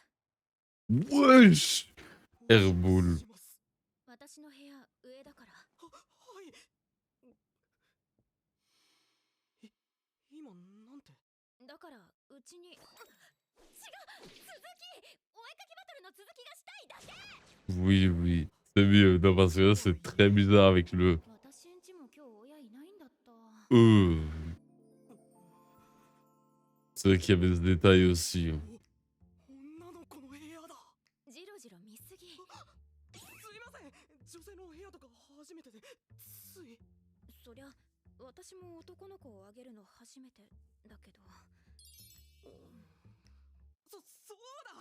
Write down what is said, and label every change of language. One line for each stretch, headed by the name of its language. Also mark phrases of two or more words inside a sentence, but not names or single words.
French: Wesh. Airbull.
Japanese: 私の部屋上だから。はい。今なんて。だからうちに。違う、続き。お絵かきバトルの続きがしたいだけ。
French: Oui, oui. C'est mieux. Non, parce que là, c'est très bizarre avec le.
Japanese: 私んちも今日親いないんだった。
French: C'est vrai qu'il y avait ce détail aussi.
Japanese: 女の子の部屋だ。ジロジロ見すぎ。すいません。女性の部屋とか初めてでつい。そりゃ私も男の子をあげるの初めてだけど。そうだ。